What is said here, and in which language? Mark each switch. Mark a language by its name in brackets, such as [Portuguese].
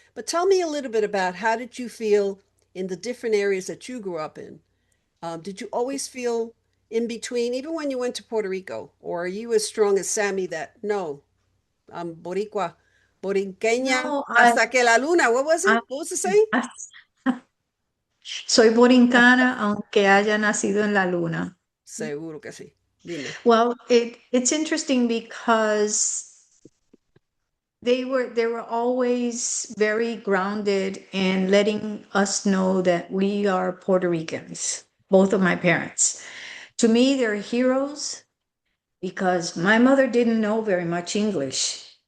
[English] But tell me a little bit about, how did you feel in the different areas that you grew up in? Did you always feel in between, even when you went to Puerto Rico? Or are you as strong as Sammy that, no, I'm Boricua, Borinqueña, no, [Spanish] hasta que la luna? [English] What was I, it? What was the saying? [Spanish] I soy borincana aunque haya nacido en la luna. Seguro que sí. Dime. [English] Well, it's interesting because they were always very grounded in letting us know that we are Puerto Ricans, both of my parents. To me, they're heroes because my mother didn't know very much English,